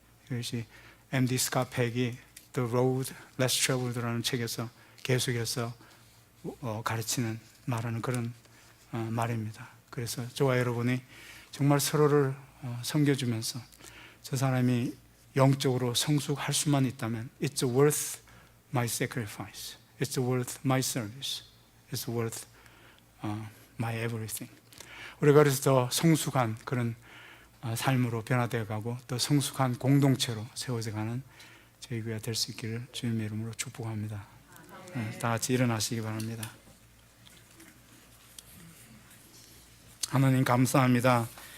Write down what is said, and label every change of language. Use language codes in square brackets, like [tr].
[ko] 이것이 M.D. 스카펙이 The Road Less Traveled라는 책에서 계속해서 가르치는 말하는 그런 말입니다. 그래서 저와 여러분이 정말 서로를 섬겨주면서 저 사람이 영적으로 성숙할 수만 있다면 [en] It's worth my sacrifice. It's worth my service. It's worth my everything. [ko] 우리가 그래서 더 성숙한 그런 삶으로 변화되어 가고 더 성숙한 공동체로 세워져 가는 저희 교회가 될 수 있기를 주님의 이름으로 축복합니다. 다 같이 일어나시기 바랍니다. 하나님 감사합니다.